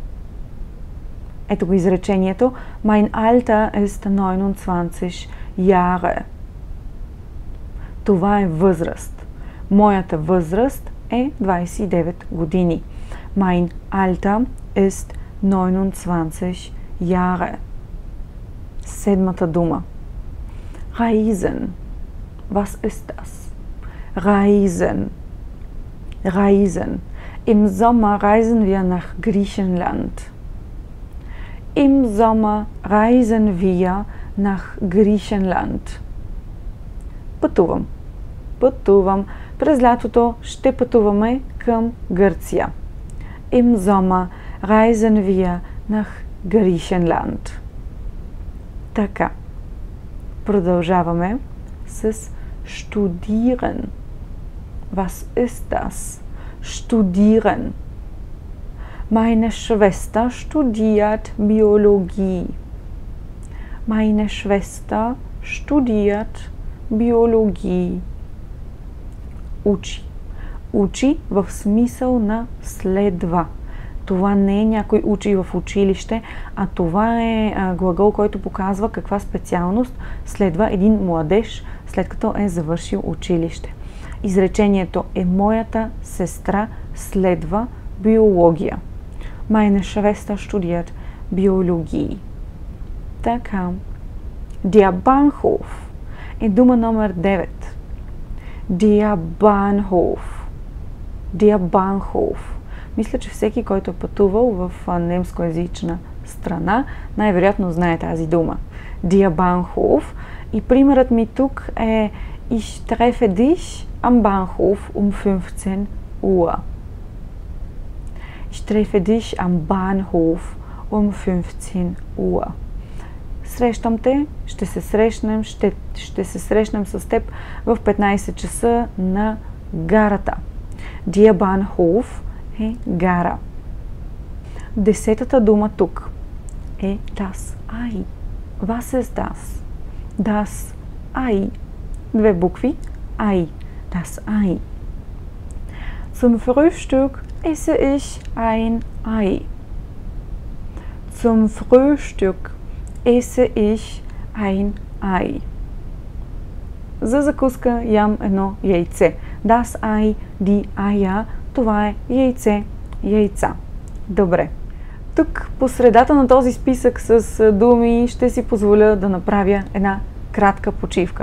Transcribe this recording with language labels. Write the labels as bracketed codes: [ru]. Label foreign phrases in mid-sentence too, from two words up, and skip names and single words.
[bg] Ето го изречението. [de] Mein Alter ist 29 Jahre. [bg] Това е възраст. Моята възраст е 29 години. [de] Mein Alter ist 29 Jahre. [bg] Седмата дума. [de] Reisen. Was ist das? Reisen. Reisen. Im Sommer reisen wir nach Griechenland. Im Sommer reisen wir nach Griechenland. [bg] Пътувам. Пътувам. През лятото ще пътуваме към Гърция. [de] Im Sommer reisen wir nach Griechenland. [bg] Така. Продължаваме с studieren. [de] Was ist das? Studieren. Meine Schwester studiert Biologie. Meine Schwester studiert Biologie. [bg] учи. Учи в смисъл на следва. Това не е някой учи в училище, а това е глагол, който показва каква специалност следва един младеж, след като е завършил училище. Изречението е: моята сестра следва биология. [de] Meine Schwester studiert Biologie. [bg] Така. [de] Der Bahnhof [bg] е дума номер 9. [de] Der Bahnhof. Der Bahnhof. [bg] Мисля, че всеки, който е пътувал в немскоязична страна, най-вероятно знае тази дума. [de] Der Bahnhof. [bg] И примерът ми тук е: [de] Ich treffe dich am Bahnhof um 15 Uhr. Ich treffe dich am Bahnhof um 15 Uhr. [bg] Срещам те, ще се се срещнем с теб в 15 часа на гарата. [de] Der Bahnhof [bg] е гара. 10-та дума тук е [de] das Ei. Was ist das? Das Ei. [bg] 2 букви. [de] Ei. Das Ei. Zum Frühstück esse ich ein Ei. Zum Frühstück esse ich ein Ei. [bg] За закуска ям едно яйце. [de] Das Ei, die Eier. [bg] Това е яйце, яйца. Добре. Тук по средата на този списък с думи ще си позволя да направя една кратка почивка.